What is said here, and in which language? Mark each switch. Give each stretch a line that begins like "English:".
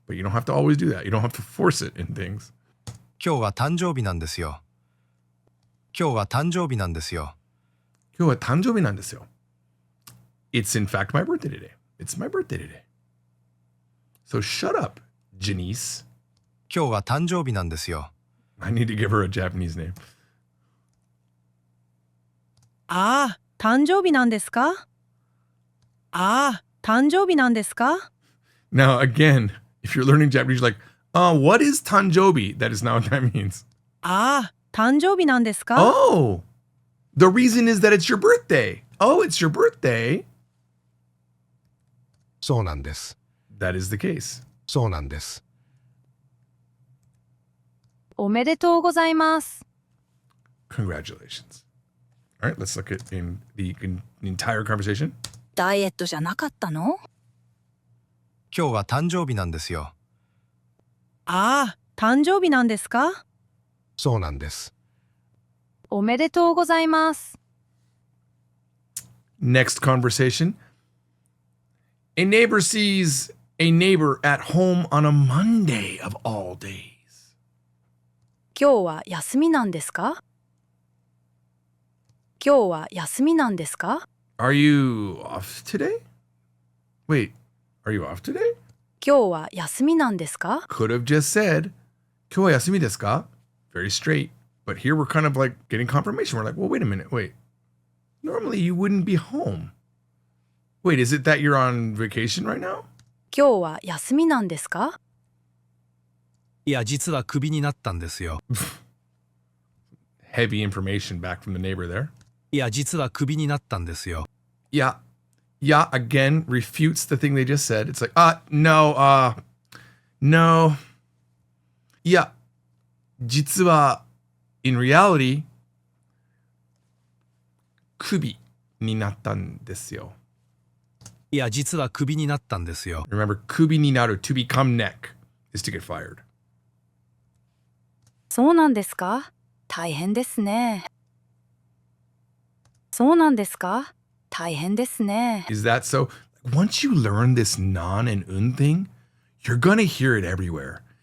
English: But you don't have to always do that. You don't have to force it in things.
Japanese: 今日は誕生日なんですよ。今日は誕生日なんですよ。今日は誕生日なんですよ.
English: It's in fact my birthday today. It's my birthday today. So shut up, Janice.
Japanese: 今日は誕生日なんですよ。
English: I need to give her a Japanese name.
Japanese: ああ、誕生日なんですか？ああ、誕生日なんですか？
English: Now, again, if you're learning Japanese, you're like, what is tanjobi? That is not what that means.
Japanese: ああ、誕生日なんですか？
English: Oh, the reason is that it's your birthday. Oh, it's your birthday.
Japanese: そうなんです。
English: That is the case.
Japanese: そうなんです。おめでとうございます。
English: Congratulations. All right, let's look at in the entire conversation.
Japanese: ダイエットじゃなかったの？今日は誕生日なんですよ。ああ、誕生日なんですか？そうなんです。おめでとうございます。
English: Next conversation. A neighbor sees a neighbor at home on a Monday of all days.
Japanese: 今日は休みなんですか？今日は休みなんですか？
English: Are you off today? Wait, are you off today?
Japanese: 今日は休みなんですか？
English: Could have just said,
Japanese: 今日は休みですか?
English: Very straight. But here we're kind of like getting confirmation. We're like, well, wait a minute, wait. Normally you wouldn't be home. Wait, is it that you're on vacation right now?
Japanese: 今日は休みなんですか？いや、実はクビになったんですよ。
English: Heavy information back from the neighbor there.
Japanese: いや、実はクビになったんですよ。
English: Yeah. Yeah, again, refutes the thing they just said. It's like, no. Yeah.
Japanese: 実は
English: in reality,
Japanese: クビになったんですよ。いや、実はクビになったんですよ。
English: Remember,
Japanese: クビになる
English: to become neck is to get fired.
Japanese: そうなんですか？大変ですね。そうなんですか？大変ですね。
English: Is that so? Once you learn this non and un thing, you're gonna hear it everywhere.